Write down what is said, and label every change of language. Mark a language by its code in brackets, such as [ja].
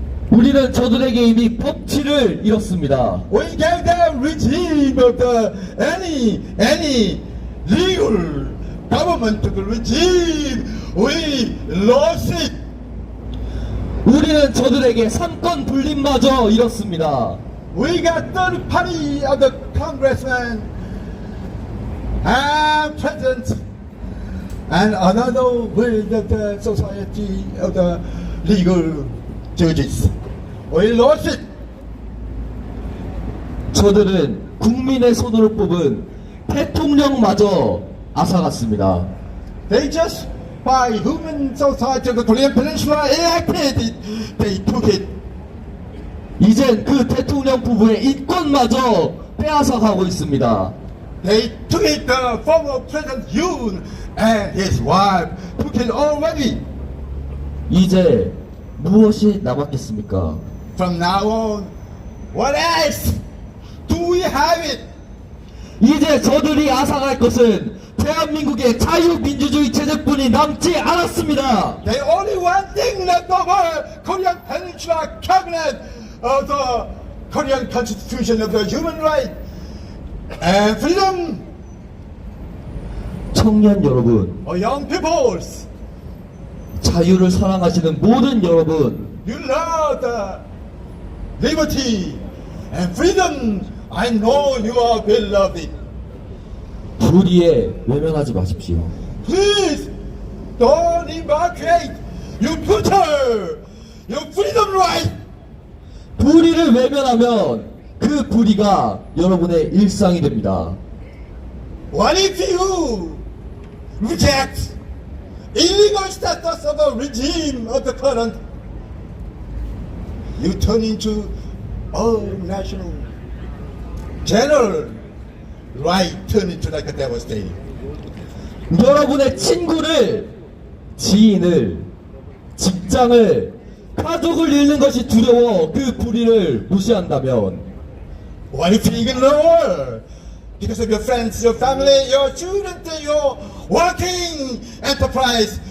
[ko] 우리는 저들에게 이미 법치를 잃었습니다. [en] We gave them regime of the any legal government of the regime. We lost it. [ko] 우리는 저들에게 삼권 분립마저 잃었습니다. [en] We got third party of the congressman and president, and another with the society of the legal judges. We lost it. [ko] 저들은 국민의 손으로 뽑은 대통령마저 앗아갔습니다. [en] They just by human society of the Korean Peninsula elected it. They took it. [ko] 이젠 그 대통령 부부의 인권마저 빼앗아 가고 있습니다. [en] They took it. The former President Yoon and his wife took it already. [ko] 이제 무엇이 남았겠습니까? [en] From now on, what else do we have it? [ko] 이제 저들이 앗아갈 것은 대한민국의 자유민주주의 체제뿐이 남지 않았습니다. [en] The only one thing left over Korean Peninsula Cabinet of the Korean Constitution of the Human Rights and Freedom. [ko] 청년 여러분, [en] Young peoples, [ko] 자유를 사랑하시는 모든 여러분, [en] you love the liberty and freedom. I know you are beloved. [ko] 불의에 외면하지 마십시오. [en] Please don't evacuate your future, your freedom right. [ko] 불의를 외면하면 그 불의가 여러분의 일상이 됩니다. [en] What if you reject illegal status of the regime of the current? You turn into a national general right, turn into like a devastating. [ko] 여러분의 친구를, 지인을, 직장을, 가족을 잃는 것이 두려워 그 불의를 무시한다면 [en] What if you ignore because of your friends, your family, your children, your working enterprise?